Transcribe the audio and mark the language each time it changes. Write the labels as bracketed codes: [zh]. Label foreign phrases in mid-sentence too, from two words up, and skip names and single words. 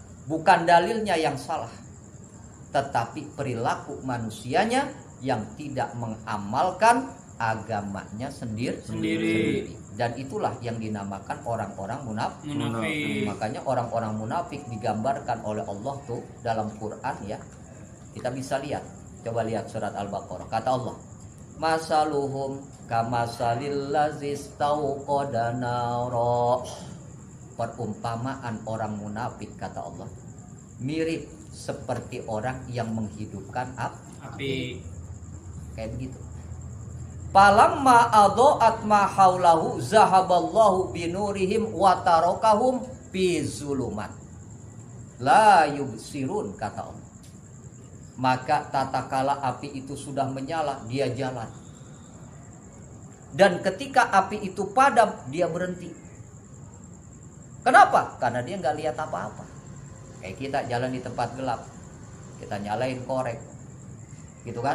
[id] Bukan dalilnya yang salah, tetapi perilaku manusianya yang tidak mengamalkan agamanya sendiri. Dan itulah yang dinamakan orang-orang munafik. Makanya orang-orang munafik digambarkan oleh Allah tuh dalam Quran ya. Kita bisa lihat. Coba lihat surat Al-Baqarah. Kata Allah, [ar] مثلهم كمثل الذي استوقد نارا. [id] Perumpamaan orang munafik, kata Allah, mirip seperti orang yang menghidupkan api. Kayak begitu. [ar] فلما أضاءت ما حوله ذهب الله بنورهم وتركهم في ظلمات لا يبصرون, [id] kata Allah. Maka tatkala api itu sudah menyala, dia jalan. Dan ketika api itu padam, dia berhenti. Kenapa? Karena dia nggak lihat apa-apa. Kayak kita jalan di tempat gelap, kita nyalain korek, gitu kan?